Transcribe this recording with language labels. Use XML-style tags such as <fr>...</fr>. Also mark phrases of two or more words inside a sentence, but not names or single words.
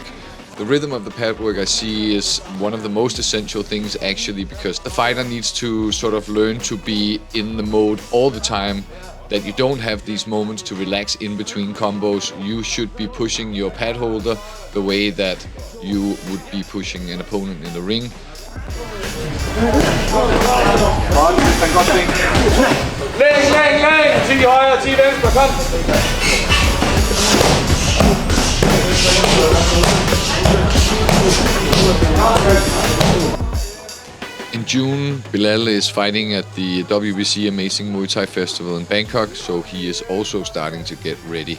<en>The rhythm of the pad work I see is one of the most essential things actually, because the fighter needs to sort of learn to be in the mode all the time, that you don't have these moments to relax in between combos. You should be pushing your pad holder the way that you would be pushing an opponent in the ring.</en> <da>Læng! 10 højre, 10 venstre, kom!</da> <en>In June, Bilal is fighting at the WBC Amazing Muay Thai Festival in Bangkok, so he is also starting to get ready.</en>